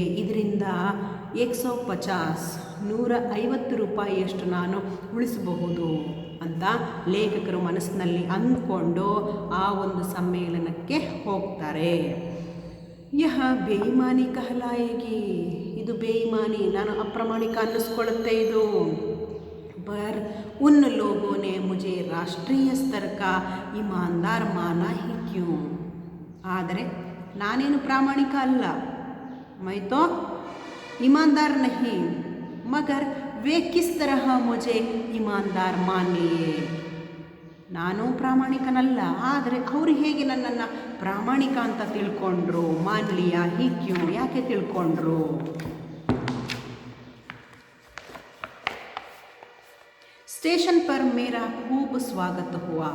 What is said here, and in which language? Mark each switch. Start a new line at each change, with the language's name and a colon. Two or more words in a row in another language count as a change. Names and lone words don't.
Kannada: ಇದರಿಂದ 150 ರೂಪಾಯಿಯಷ್ಟು ನಾನು ಉಳಿಸಬಹುದು ಅಂತ ಲೇಖಕರು ಮನಸ್ಸಿನಲ್ಲಿ ಅಂದ್ಕೊಂಡು ಆ ಒಂದು ಸಮ್ಮೇಳನಕ್ಕೆ ಹೋಗ್ತಾರೆ.
Hindi: यह बेईमानी कहलाएगी.
Kannada: ಇದು ಬೇಯಿಮಾನಿ, ನಾನು ಅಪ್ರಾಮಾಣಿಕ ಅನ್ನಿಸ್ಕೊಳ್ಳುತ್ತೆ ಇದು.
Hindi: पर उन लोगों ने मुझे राष्ट्रीय स्तर का ईमानदार माना ही क्यों.
Kannada: ಆದರೆ ನಾನೇನು ಪ್ರಾಮಾಣಿಕ ಅಲ್ಲ,
Hindi: मैं तो ईमानदार नहीं, मगर वे किस तरह मुझे ईमानदार मान लिए.
Kannada: ನಾನು ಪ್ರಾಮಾಣಿಕನಲ್ಲ, ಆದರೆ ಅವರು ಹೇಗೆ ನನ್ನನ್ನು ಪ್ರಾಮಾಣಿಕ ಅಂತ ತಿಳ್ಕೊಂಡ್ರು.
Hindi: मान लिया ही क्यों,
Kannada: ಯಾಕೆ ತಿಳ್ಕೊಂಡ್ರು.
Hindi: स्टेशन पर मेरा खूब स्वागत हुआ.